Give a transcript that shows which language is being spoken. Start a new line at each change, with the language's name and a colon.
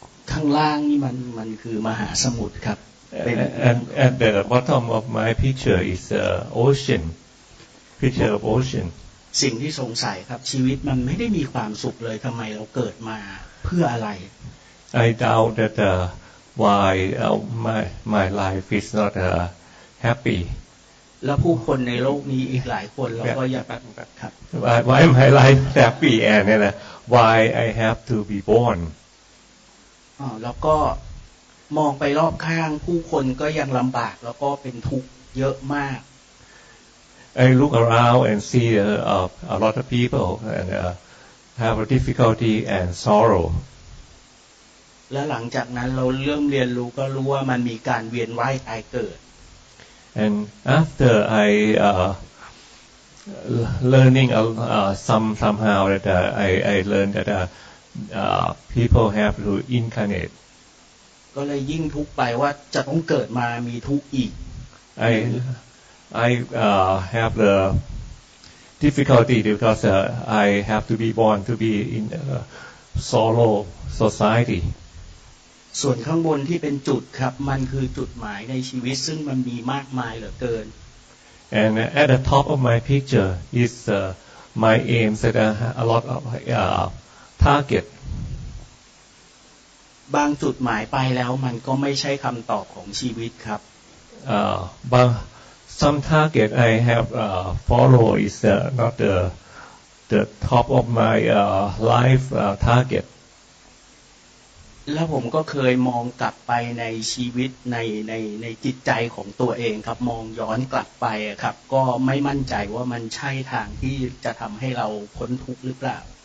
Thai: ข้างล่างนี่มันคือมหาสมุทรครับ
English: And at the bottom of my picture is ocean. Picture of ocean.
Thai: สิ่งที่สงสัยครับชีวิตมันไม่ได้มีความสุขเลยทำไมเราเกิดมาเพื่ออะไร
English: I doubt that why my life is not happy.
Thai: แล้วผู้คนในโลกนี้อีกหลายคนเราก็อยากครับ
English: Why my life happy and why I have to be born.
Thai: แล้วก็มองไปรอบข้างผู้คนก็ยังลำบากแล้วก็เป็นทุกข์เยอะมาก
English: I look around and see a lot of people and have a difficulty and sorrow.
Thai: และหลังจากนั้นเราเริ่มเรียนรู้ก็รู้ว่ามันมีการเวียนว่ายตายเกิด
English: And after I learning somehow that I learned that people have to incarnate.
Thai: ก็เลยยิ่งทุกข์ไปว่าจะต้องเกิดมามีทุกข์อีก
English: I have the difficulty because I have to be born to be in sorrow society.
Thai: ส่วนข้างบนที่เป็นจุดครับมันคือจุดหมายในชีวิตซึ่งมันมีมากมายเหลือเกิน
English: And at the top of my picture is my aims that a lot of target.
Thai: บางจุดหมายไปแล้วมันก็ไม่ใช่คำตอบของชีวิตครับ
English: But some target I have follow is not the top of my life target.
Thai: แล้วผมก็เคยมองกลับไปในชีวิตในจิตใจของตัวเองครับมองย้อนกลับไปครับก็ไม่มั่นใจว่ามันใช่ทางที่จะทำให้เราพ้นทุกข์หรือเปล่า